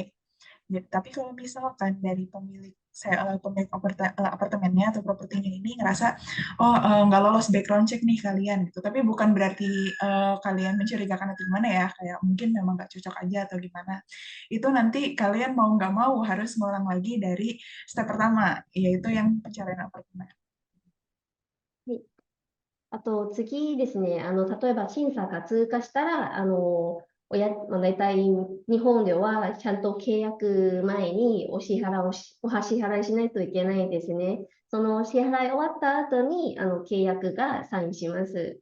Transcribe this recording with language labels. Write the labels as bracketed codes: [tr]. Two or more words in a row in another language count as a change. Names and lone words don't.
[id] Jadi, tapi kalau misalkan dari pemilik apartemennya atau propertinya ini ngerasa oh nggak lolos [en] background check [id] nih kalian gitu, tapi bukan berarti kalian mencurigakan atau gimana ya, kayak mungkin memang nggak cocok aja atau gimana. Itu nanti kalian mau nggak mau harus ngulang lagi dari step pertama, yaitu yang pencarian apartemen. [ja] はい。あと次ですね、例えば審査が通過したら、大体日本ではちゃんと契約前にお支払いしないといけないんですね。その支払い終わった後に、契約がサインします。